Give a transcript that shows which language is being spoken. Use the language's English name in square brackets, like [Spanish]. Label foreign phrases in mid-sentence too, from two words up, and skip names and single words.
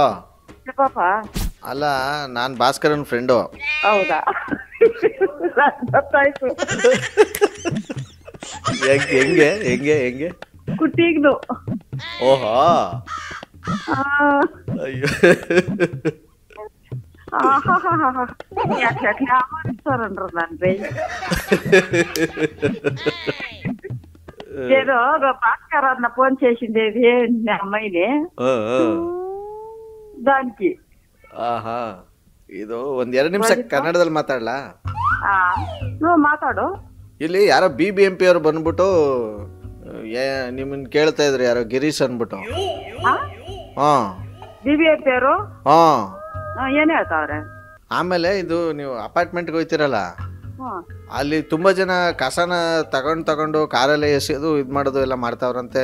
[Kannada] ಪಾಪ, ಅಲ್ಲ, ನಾನ್ ಭಾಸ್ಕರನ್ ಫ್ರೆಂಡು. ಹೌದಾ? ಗೊತ್ತಾಯ್ತು. ಹೆಂಗೆ ಹೆಂಗೆ ಹೆಂಗೆ ಕುಟ್ಟಿಗ್ನು. ಓಹೋ, ಅಯ್ಯೋ [Telugu] ఏదో భాస్కర్ అన్న ఫోన్ చేసిండేది అమ్మాయిని దానికి. [Kannada] ಆಹಾ ಇದು ಒಂದ್ 2 ನಿಮಿಷ ಕನ್ನಡದಲ್ಲಿ ಮಾತಾಡ್ಲಾ? [Telugu] నువ్వు మాట్లాడు. [Kannada] ಇಲ್ಲಿ ಯಾರೋ BBMP ಅವ್ರು ಬಂದ್ಬಿಟ್ಟು ನಿಮ್ಮನ್ ಕೇಳ್ತಾ ಇದ್ರು, ಯಾರೋ ಗಿರೀಶ್ ಅನ್ಬಿಟ್ಟು. ಹಾ, BBMP ಅವರು ಹಾ, ಏನ್ ಹೇಳ್ತಾವ್ರೆ? ಆಮೇಲೆ ಇದು ನೀವು ಅಪಾರ್ಟ್ಮೆಂಟ್ಗೆ ಹೋಯ್ತಿರಲ್ಲ, ಅಲ್ಲಿ ತುಂಬಾ ಜನ ಕಸನ ತಗೊಂಡು ಕಾರಲ್ಲೇ ಎಸೆಯೋದು ಇದ್ ಮಾಡೋದು ಎಲ್ಲ ಮಾಡ್ತಾವ್ರಂತೆ.